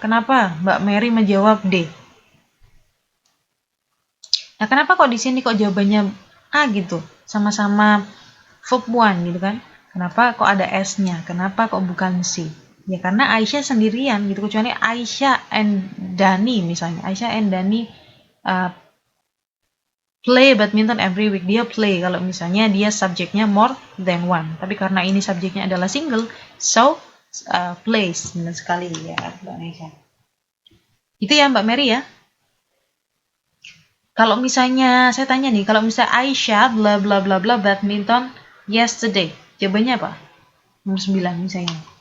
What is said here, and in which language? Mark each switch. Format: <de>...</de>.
<id>Kenapa Mbak Mary menjawab D? Nah, kenapa kok di sini kok jawabannya A gitu? Sama-sama verb one gitu kan? Kenapa kok ada S-nya? Kenapa kok bukan C? Ya karena Aisyah sendirian gitu, kecuali Aisyah and Dani misalnya.</id> <en>Aisyah and Dani play badminton every week.</en> <id>Dia play kalau misalnya dia subjeknya</id> <en>more than one.</en> <id>Tapi karena ini subjeknya adalah single,</id> <en>so plays.</en> <id>Benar sekali ya Mbak Aisyah. Itu ya Mbak Mary ya. Kalau misalnya saya tanya nih, kalau misalnya Aisyah</id> <en>bla bla bla bla badminton yesterday,</en> <id>jawabannya apa? Nomor 9 misalnya.</id>